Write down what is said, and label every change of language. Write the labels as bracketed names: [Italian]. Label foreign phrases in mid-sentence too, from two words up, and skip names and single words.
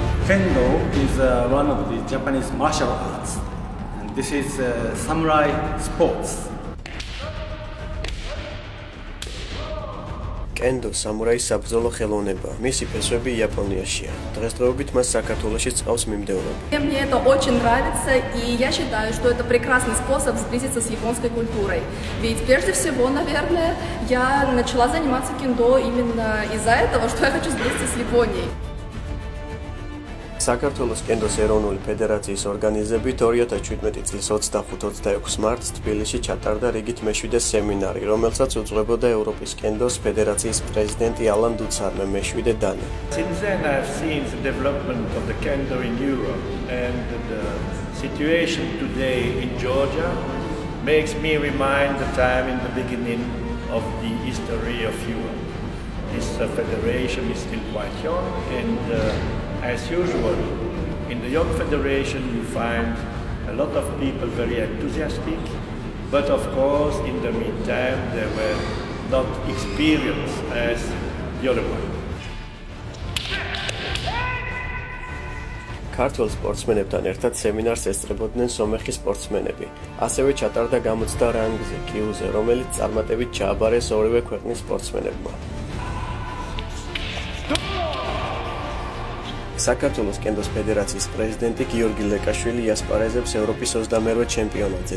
[English] Kendo is one of the Japanese martial arts, and this is samurai sports. [Georgian] კენდო სამურაის საბრძოლო ხელოვნებაა. მისი ფესვები იაპონიაშია. დღესდღეობით მას საქართველოში წავს მიმდევრობა. [Russian] Мне это очень нравится, и я считаю, что это прекрасный способ сблизиться с японской культурой. Ведь прежде всего, наверное, я начала заниматься кендо именно из-за этого, что я хочу сблизиться с Японией. [Georgian] საქართველოს კენდოს ეროვნული ფედერაციის ორგანიზებით 2017 წლის 25-26 მარტს თბილისში ჩატარდა რიგით მეშვიდე სემინარი, რომელსაც უძღვებოდა ევროპის კენდოს ფედერაციის პრეზიდენტი ალან დუცარმე მეშვიდე დანი. [English] Since then I've seen the development of the kendo in Europe, and the situation today in Georgia makes me remind the time in the beginning of the history of Europe. This federation is still quite young, and as usual, in the young federation you find a lot of people very enthusiastic, but of course in the meantime they were not experienced as the other one. [Georgian] ქართველ სპორტსმენებთან ერთად სემინარს ესწრებოდნენ სომეხი სპორტსმენები. ასევე ჩატარდა გამოცდა რანგზე, კიუზე, რომელიც წარმატებით ჩააბარეს ორივე ქვეყნის სპორტსმენებმა. საქართველოს კენდოს ფედერაციის პრეზიდენტი გიორგი ლეკაშვილი იასპარეზებს ევროპის 28-ვე ჩემპიონატზე.